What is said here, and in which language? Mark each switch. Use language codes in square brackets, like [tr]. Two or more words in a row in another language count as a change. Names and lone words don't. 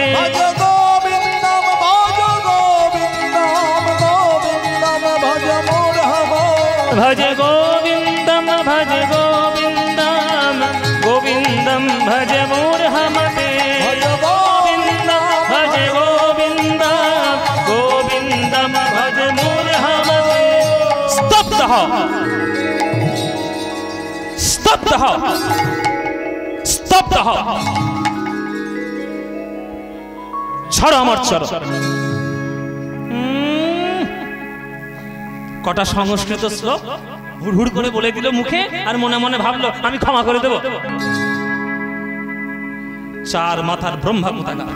[sa] भज गोविंदम भज गोविंदम गोविंदम भज मूढ़मो। भज गोविंदम भज गोविंदम गोविंदम भज मूढ़मते। भज गोविंदम भज गोविंदम गोविंदम भज मूढ़मते। [bn] স্তব্ধ হও, স্তব্ধ হও, স্তব্ধ হও। ছাড়ো আমার চরণ। কটা সংস্কৃত শ্লোক হুড়হুড় করে বলে দিল মুখে, আর মনে মনে ভাবলো আমি ক্ষমা করে দেব। চার মাথার ব্রহ্মা কোথাকার।